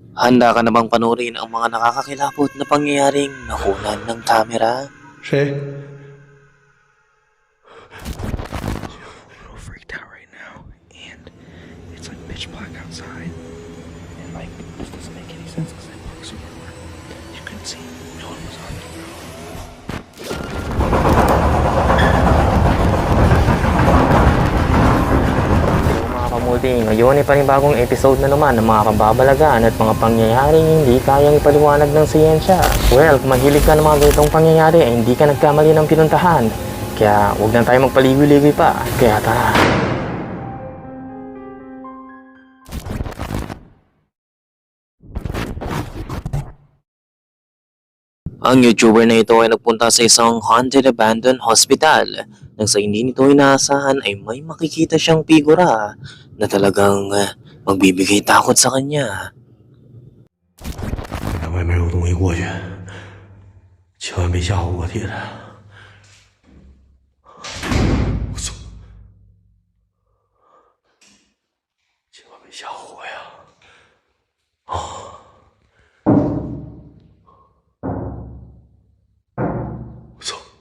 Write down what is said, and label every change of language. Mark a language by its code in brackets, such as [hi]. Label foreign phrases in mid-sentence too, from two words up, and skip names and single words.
[tl] Handa ka na bang panurin ang mga nakakakilabot na pangyayaring nakunan ng kamera? [zh] 谁？ [en] little freaked out right now, and it's like pitch black outside, and like this doesn't make any sense because I parked somewhere where you couldn't see. No one was on the road. [tl] Mga kamuti, ngayon ay panibagong episode na naman ng mga kababalagan at mga pangyayaring hindi kayang ipaliwanag ng siyensya. Well, kung mahilig ka ng mga ganitong pangyayari ay hindi ka nagkamali ng pinuntahan. Kaya huwag na tayo magpaligoy-ligoy pa. Kaya tara. Ang YouTuber na ito ay nagpunta sa isang [en] haunted abandoned hospital [tl] nang sa hindi nito inaasahan ay may makikita siyang figura na talagang magbibigay takot sa kanya. [zh] 看外面有东西过去，千万别吓唬我，铁子！我操！千万别吓唬我呀！啊！我操！